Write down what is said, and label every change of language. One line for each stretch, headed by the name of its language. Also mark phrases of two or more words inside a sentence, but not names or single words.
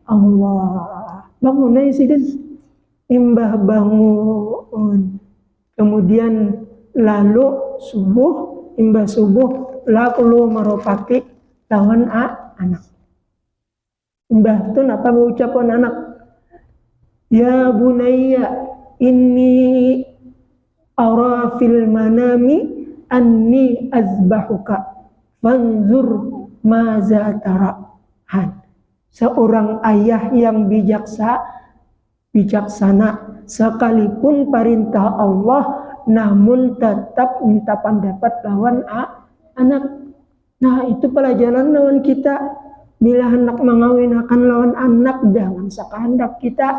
Banjar: Bangun aja sidin. Imbah bangun. Kemudian lalu imbah subuh lalu meropati lawan anak. Mbah tu apa mengucapkan anak?
Arabic: يا بني إني أرى في المنام أني أذبحك فانظر ماذا ترى.
Indonesian: Seorang ayah yang bijaksana sekalipun perintah Allah namun tetap minta pendapat lawan anak. Nah, itu pelajaran lawan kita. Bila hendak mengawinkan lawan anak, jangan sekehendak kita.